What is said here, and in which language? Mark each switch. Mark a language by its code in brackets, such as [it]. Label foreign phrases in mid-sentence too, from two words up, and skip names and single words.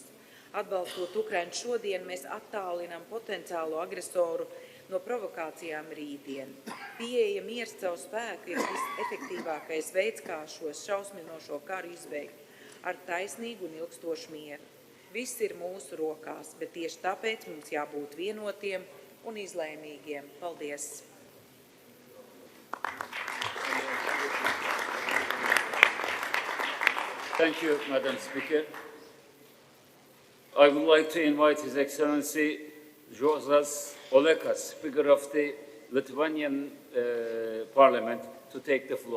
[lv] Atbalstot Ukrainu šodien, mēs attālinām potenciālo agresoru no provokācijām rītdien. Pieeja miers caur spēku ir visefektīvākais veids, kā šo šausminošo karu izbeigt ar taisnīgu un ilgstošu mieru. Viss ir mūsu rokās, bet tieši tāpēc mums jābūt vienotiem un izlēmīgiem. Paldies! [en] Thank you, Madam Speaker. I would like to invite His Excellency Juozas Olekas, Speaker of the Lithuanian Parliament, to take the floor.